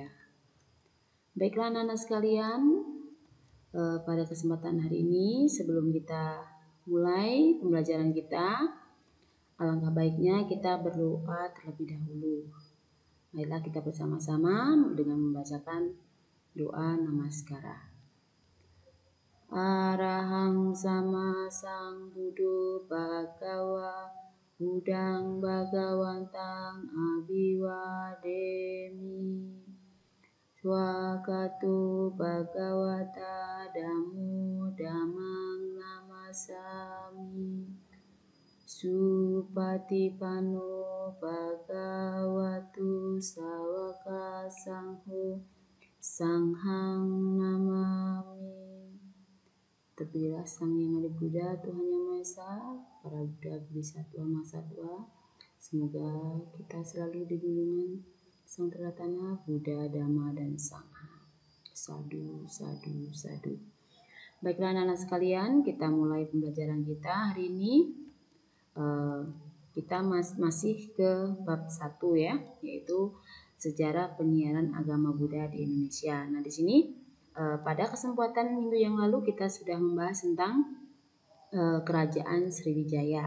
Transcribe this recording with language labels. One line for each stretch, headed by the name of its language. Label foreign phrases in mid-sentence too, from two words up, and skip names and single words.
Indonesian: Baiklah anak-anak sekalian, pada kesempatan hari ini sebelum kita mulai pembelajaran kita, alangkah baiknya kita berdoa terlebih dahulu. Marilah kita bersama-sama dengan membacakan doa namaskara.
Pali: Arahang sama sambuddho bhagava Buddhang bhagawantang abhiwademi. Swakato bhagavata Dhammo dhammang namasami. Supatipanno bhagavatu sawaka sangho sanghang namami.
Indonesian: Terpujilah Sang Yang Adi Buddha, Tuhan Yang Maha Esa, para Buddha, Bodhisattva, Mahasatwa. Semoga kita selalu di junjungan Sang Teratana Buddha, Dhamma, dan Sangha.
Pali: Sadu, sadu, sadu.
Indonesian: Baiklah anak-anak sekalian, kita mulai pembelajaran kita hari ini. Kita masih ke bab 1 ya, yaitu sejarah penyiaran agama Buddha di Indonesia. Nah, di sini pada kesempatan minggu yang lalu kita sudah membahas tentang kerajaan Sriwijaya.